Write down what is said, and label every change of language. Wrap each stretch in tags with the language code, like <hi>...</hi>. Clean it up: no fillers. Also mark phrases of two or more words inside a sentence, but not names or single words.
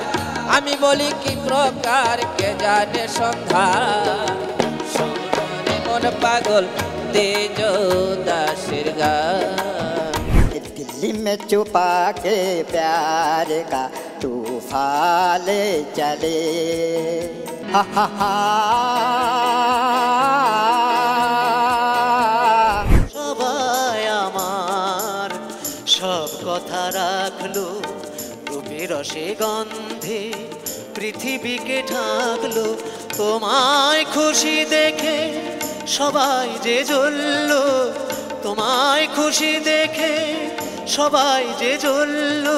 <bn>আমি বলি কি প্রকার কে জানে সন্ধান, সন্ধানে মন পাগল তেজ দাসের গান।</bn> <hi>दिल्ली में छुपा के प्यार का तूफान चले, हा हा हा।</hi> <bn>সবাই আমার সব কথা রাখলো, রূপের রসে গন্ধে পৃথিবীকে ঢাকলো। তোমায় খুশি দেখে সবাই যে জ্বললো, তোমায় খুশি দেখে সবাই যে জ্বললো।</bn>